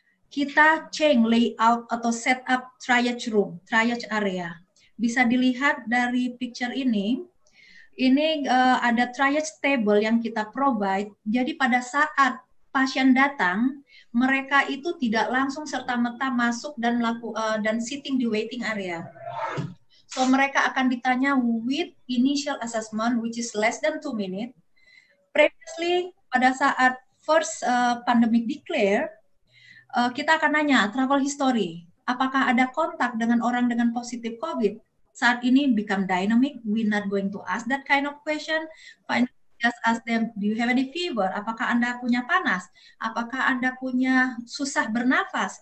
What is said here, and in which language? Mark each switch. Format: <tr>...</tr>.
<id>Kita change layout atau set up triage room, triage area. Bisa dilihat dari picture ini ada triage table yang kita provide. Jadi pada saat pasien datang, mereka itu tidak langsung serta-merta masuk dan sitting di waiting area.</id> <en>So</en> <id>mereka akan ditanya</id> <en>with initial assessment, which is less than 2 minutes. Previously,</en> <id>pada saat</id> <en>first pandemic declare,</en> <id>kita akan nanya</id> <en>travel history,</en> <id>apakah ada kontak dengan orang dengan positif COVID? Saat ini</id> <en>become dynamic, we're not going to ask that kind of question. Finally, just ask them, do you have any fever?</en> <id>Apakah Anda punya panas? Apakah Anda punya susah bernafas?</id>